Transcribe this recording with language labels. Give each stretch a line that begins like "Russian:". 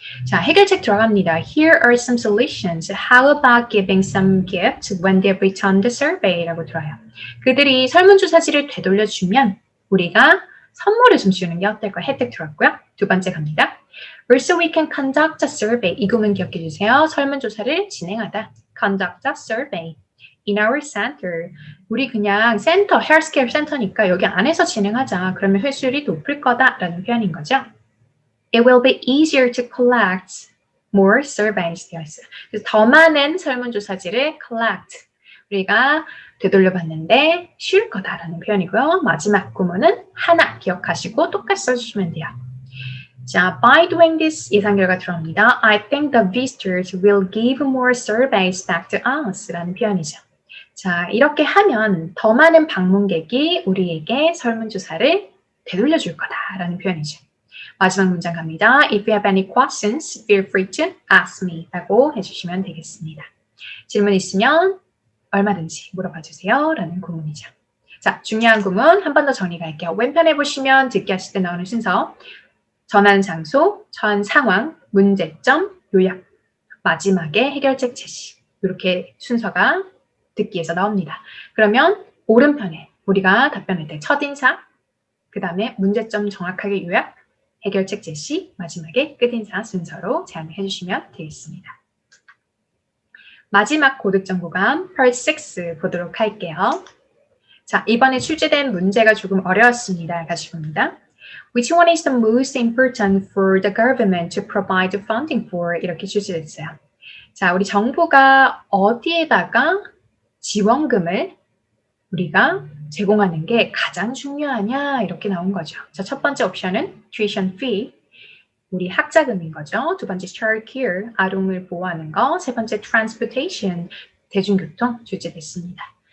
Korean: 자, 해결책 들어갑니다.
English: Here are some solutions. How about giving some gifts when they return the survey?
Korean: 라고 들어요. 그들이 설문조사지를 되돌려주면 우리가 선물을 좀 주는 게 어떨까? 혜택 들어왔고요. 2번째 갑니다.
English: Also, we can conduct a survey.
Korean: 이 구문 기억해 주세요. 설문조사를 진행하다.
English: Conduct a survey in our center.
Korean: 우리 그냥 센터, 헬스케어 센터니까 여기 안에서 진행하자. 그러면 회수율이 높을 거다라는 표현인 거죠.
English: It will be easier to collect more surveys.
Korean: 되어 있어요. 그래서 더 많은 설문조사지를 collect. 우리가 되돌려봤는데 쉬울 거다라는 표현이고요. 마지막 구문은 하나 기억하시고 똑같이 써주시면 돼요. 자,
English: by doing this
Korean: 예상 결과 들어옵니다.
English: I think the visitors will give more surveys back to us
Korean: 라는 표현이죠. 자, 이렇게 하면 더 많은 방문객이 우리에게 설문조사를 되돌려줄 거다라는 표현이죠. 마지막 문장 갑니다.
English: If you have any questions, feel free to ask me
Korean: 라고 해주시면 되겠습니다. 질문 있으면 얼마든지 물어봐 주세요 라는 구문이죠. 자, 중요한 구문 한 번 더 정리 갈게요. 왼편에 보시면 듣기 하실 때 나오는 순서 전하는 장소, 전 상황, 문제점, 요약, 마지막에 해결책 제시 이렇게 순서가 듣기에서 나옵니다. 그러면 오른편에 우리가 답변할 때 첫인사, 그 다음에 문제점 정확하게 요약, 해결책 제시, 마지막에 끝인사 순서로 제안해 주시면 되겠습니다. 마지막 고득점 구간 Part 6 보도록 할게요. 자, 이번에 출제된 문제가 조금 어려웠습니다. 같이 봅니다.
English: Which one is the most important for the government to provide funding for?
Korean: 이렇게 출제됐어요. 자, 우리 정부가 어디에다가 지원금을 우리가 제공하는 게 가장 중요하냐 이렇게 나온 거죠. 자, 첫 번째 옵션은 tuition fee, 우리 학자금인 거죠. 2번째 child care, 아동을 보호하는 거. 3번째 transportation, 대중교통 출제됐습니다.